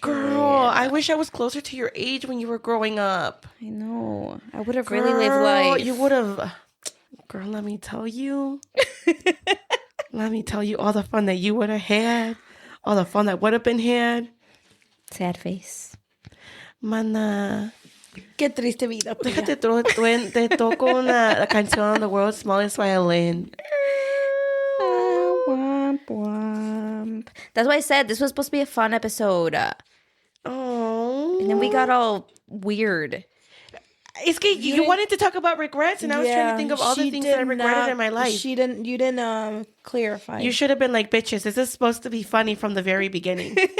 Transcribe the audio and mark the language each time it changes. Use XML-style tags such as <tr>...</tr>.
<en>Girl, I wish I was closer to your age when you were growing up. I know. I would have really lived life. You would have... Girl, let me tell you. Let me tell you all the fun that you would have had. All the fun that would have been had. Sad face.</en> <es>Mana... Qué triste vida. Déjate, te toco la canción</es> <en>on the world's smallest violin. Womp, womp. That's why I said this was supposed to be a fun episode. Oh. And then we got all weird. It's que you wanted to talk about regrets, and I was trying to think of all the things that I regretted in my life. You didn't clarify. You should have been like, bitches, this is supposed to be funny from the very beginning.</en>